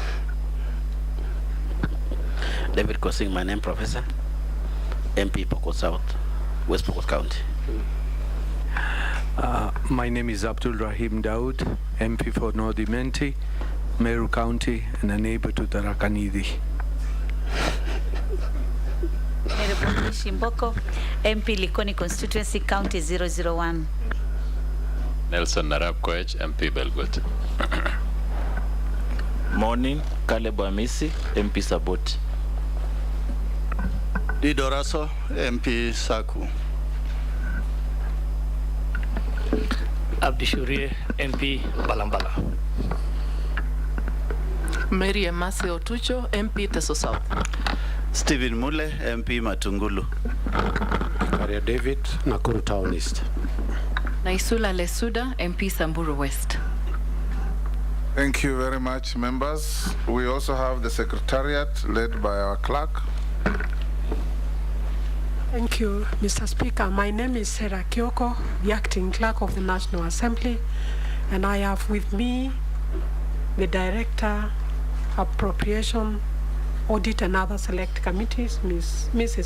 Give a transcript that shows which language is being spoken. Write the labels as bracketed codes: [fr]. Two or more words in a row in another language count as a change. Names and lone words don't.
[en] David Kosing, my name, Professor. MP Pokot South, West Pokot County. My name is Abdul Rahim Daud, MP for North Imenti, Meru County, and a neighbor to Tharaka Nithi. Shimboko, MP Likoni Constituency, County 001. Nelson Narab Koech, MP Belgut. Morning, Caleb Amisi, MP Sabot. Didoraso, MP Saku. Abdishurie, MP Balambala. Mary Emasi Otucho, MP Teso South. Stephen Mule, MP Matungulu. UKARIA David, Nakuru Town East. Naisula Lesuda, MP Samburu West. Thank you very much, members. We also have the Secretariat led by our clerk. Thank you, Mr. Speaker. My name is Sarah Kyoko, the Acting Clerk of the National Assembly, and I have with me the Director, Appropriation, Audit and other select committees, Mrs.